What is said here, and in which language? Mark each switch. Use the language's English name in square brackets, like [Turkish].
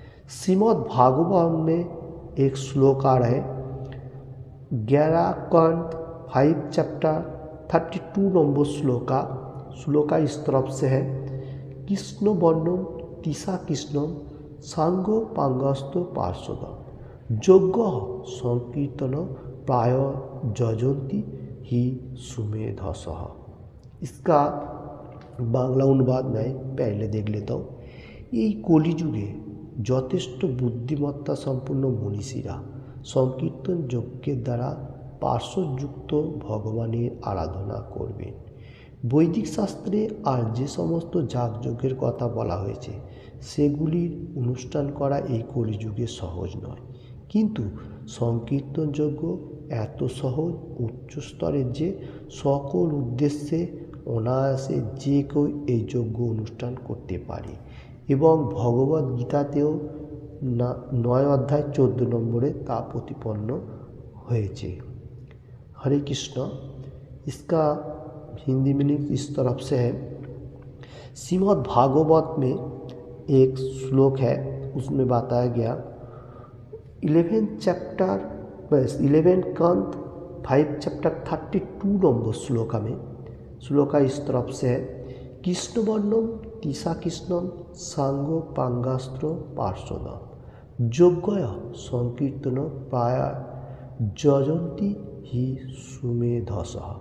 [Hindi] श्रीमद् भागवत में एक श्लोक आ रहा है 11 कंठ 5 चैप्टर 32 नंबर श्लोका इस तरफ से है [Sanskrit] कृष्ण वर्णम तीसा कृष्णम सांगो पांगस्तो पार्षद यज्ञ संकीर्तन प्राय जजंती ही सुमेधस। [Hindi] इसका बांग्ला अनुवाद मैं पहले देख लेता हूँ। [Bangla] ये कलिजुगे যথেষ্ট বুদ্ধিমত্তা সম্পন্ন মনীষীরা সংকীর্তন যজ্ঞের দ্বারা পার্শ্বযুক্ত ভগবানের আরাধনা করবেন। বৈদিক শাস্ত্রে আর যে সমস্ত যাগযজ্ঞের কথা বলা হয়েছে সেগুলির অনুষ্ঠান করা এই কলিযুগে সহজ নয়, কিন্তু সংকীর্তন যজ্ঞ এত সহজ উচ্চ স্তরের যে সকল উদ্দেশ্যে অনায়াসে যে কেউ এই যজ্ঞ অনুষ্ঠান করতে পারে এবং ভগবদ গীতাতেও 9 অধ্যায় 14 নম্বরে তা প্রতিপন্ন হয়েছে। [Hindi] हरे कृष्ण। इसका हिंदी मीनिंग इस तरफ से है श्रीमद् भागवत में एक श्लोक है उसमें बताया गया 11 चैप्टर 11 कंठ 5 चैप्टर 32 नंबर श्लोका इस तरफ से है [Sanskrit] कृष्ण वर्णम तीसा कृष्णम सांगो पांगास्त्र पार्षद यज्ञ संकीर्तन प्राय जजंती ही सुमेधस।